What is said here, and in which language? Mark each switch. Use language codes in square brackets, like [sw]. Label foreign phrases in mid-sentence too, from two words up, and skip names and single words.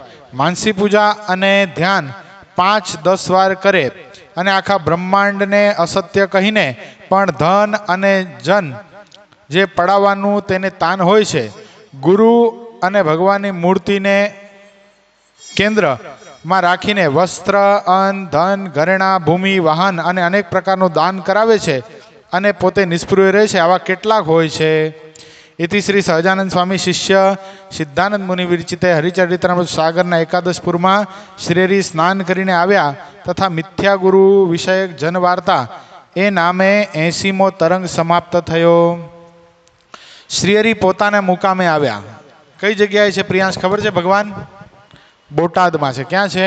[gu] માનસી પૂજા અને ધ્યાન 5-10 વાર કરે અને આખા બ્રહ્માંડને અસત્ય કહીને પણ ધન અને જન જે પડાવવાનું તેને તાન હોય છે, ગુરુ અને ભગવાનની મૂર્તિને કેન્દ્રમાં રાખીને વસ્ત્ર, અન્ન, ધન, ઘરેણા, ભૂમિ, વાહન અને અનેક પ્રકારનું દાન કરાવે છે અને પોતે નિષ્પૃહ રહે છે, આવા કેટલાક હોય છે. [sa] इति श्री सहजानंद स्वामी शिष्य सिद्धानंद मुनि विरचिते हरिचरित्रामृत [gu] सागરના એકાદશપુરમાં શ્રીહરિ સ્નાન કરીને આવ્યા તથા મિથ્યાગુરુ વિષયક જનવાર્તા એ નામે 80મો તરંગ સમાપ્ત થયો. શ્રીહરિ પોતાના મુકામે આવ્યા. કઈ જગ્યાએ છે પ્રિયાંશ ખબર છે? ભગવાન બોટાદમાં છે. ક્યાં છે?